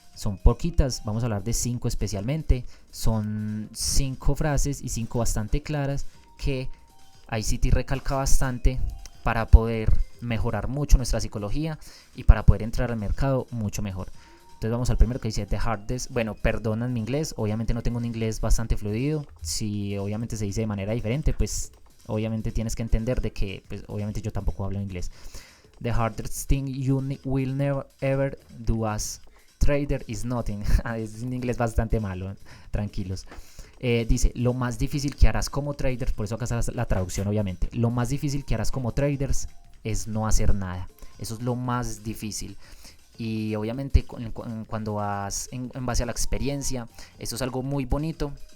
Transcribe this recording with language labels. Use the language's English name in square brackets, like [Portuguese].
[Spanish] Son poquitas, vamos a hablar de 5 especialmente. Son 5 frases y 5 bastante claras que ICT recalca bastante para poder mejorar mucho nuestra psicología y para poder entrar al mercado mucho mejor. Entonces vamos al primero, que dice [English] the hardest. [Spanish] Bueno, perdonan mi inglés, obviamente no tengo un inglés bastante fluido. Si obviamente se dice de manera diferente, pues obviamente tienes que entender de que pues obviamente yo tampoco hablo inglés. [English] The hardest thing you will never ever do as trader is nothing. [Spanish] Es un inglés bastante malo, tranquilos. Dice, lo más difícil que harás como traders, por eso acá está la traducción obviamente, lo más difícil que harás como traders es no hacer nada. Eso es lo más difícil. Y obviamente cuando vas en base a la experiencia, eso es algo muy bonito,